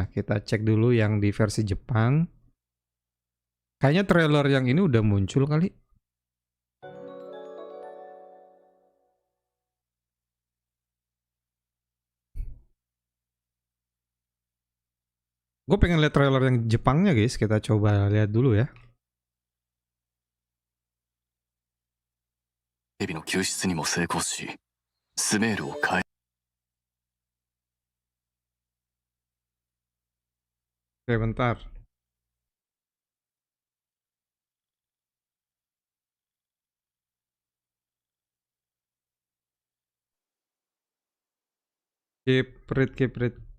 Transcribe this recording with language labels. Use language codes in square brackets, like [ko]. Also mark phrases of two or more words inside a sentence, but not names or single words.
[id] Kita cek dulu yang di versi Jepang. Kayaknya trailer yang ini udah muncul kali. Gue pengen lihat trailer yang Jepangnya guys. Kita coba lihat dulu ya. [ja] エビの救出にも成功し、スメールを変え [id] Oke, bentar. [en] Keep read.